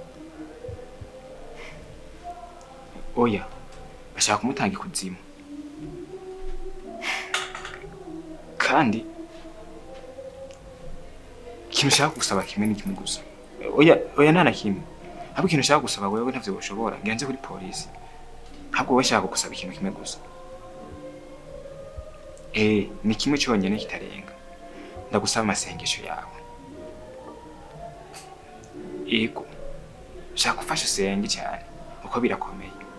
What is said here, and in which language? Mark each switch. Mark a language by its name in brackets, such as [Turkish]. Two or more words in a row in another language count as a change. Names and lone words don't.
[Rundi] Oya, bashaka kumutanga ikuzimu. Kandi ikintu ushaka gusaba kimwe ni kimwe gusa. Oya nta na kimwe. Ahubwo ikintu ushaka gusaba wewe ntavyo ushobora, ngenze kuri polisi. Ntabwo washaka gusaba ikintu kimwe gusa. Ni kimwe cyonyine kitarenga. Ndagusaba amasengesho yawe. Ego. Shaka gufasha usenge cyane uko birakomeye.